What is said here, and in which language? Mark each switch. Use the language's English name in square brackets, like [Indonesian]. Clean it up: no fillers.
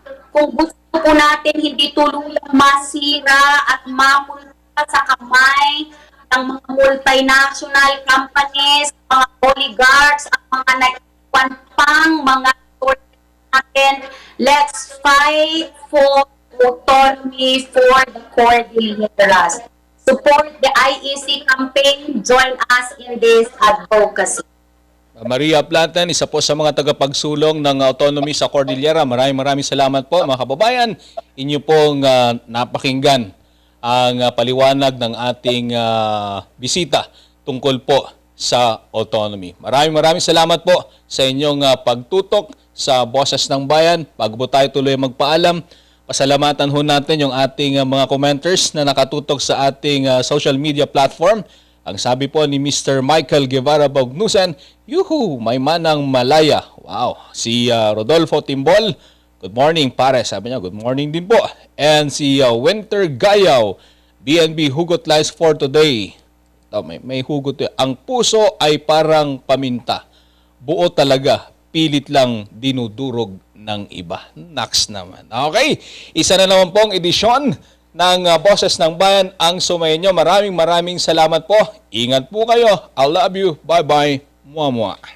[Filipino] Kung gusto po natin hindi tuluyang masira at mamulta sa kamay ng mga multinational companies, mga oligarchs, at mga naiwan pang mga natin, [English] let's fight for autonomy for the Cordilleras. Support the IEC campaign. Join us in this advocacy. [Filipino] Maria Plantan, isa po sa mga tagapagsulong ng autonomy sa Cordillera. Maraming salamat po mga kababayan. Inyo pong napakinggan ang paliwanag ng ating bisita tungkol po sa autonomy. Maraming salamat po sa inyong pagtutok sa Boses ng Bayan. Bago po tayo tuloy magpaalam, pasalamatan ho natin yung ating mga commenters na nakatutok sa ating social media platform. Ang sabi po ni Mr. Michael Guevara Baugnusan, yuhu, may manang Malaya. Wow. Si Rodolfo Timbol, good morning pare. Sabi niya, good morning din po. [English] And si Winter Gayaw, BNB Hugot Lies for today. [Filipino] May hugot. Ang puso ay parang paminta. Buo talaga. Pilit lang dinudurog ng iba. Next naman. Okay. Isa na naman pong edisyon ng Boses ng Bayan ang sumayin nyo. Maraming salamat po. Ingat po kayo. [English] I love you. Bye-bye. [Filipino] Mua-mua.